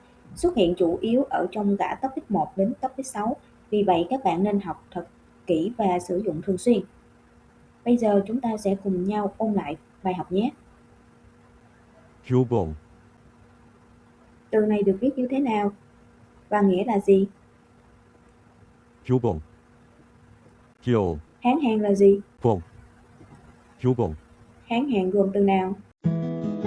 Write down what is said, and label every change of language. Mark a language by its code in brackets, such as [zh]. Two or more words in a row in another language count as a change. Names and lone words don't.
[vi] Xuất hiện chủ yếu ở trong cả topic 1 đến topic 6, vì vậy các bạn nên học thật kỹ và sử dụng thường xuyên. Bây giờ chúng ta sẽ cùng nhau ôn lại bài học nhé. [ko] 교복, [vi] Từ này được viết như thế nào và nghĩa là gì? [ko] 교복, 교, [vi] Hán Hán là gì? [ko] 봉, 교복. [vi] Hán Hán gồm từ nào?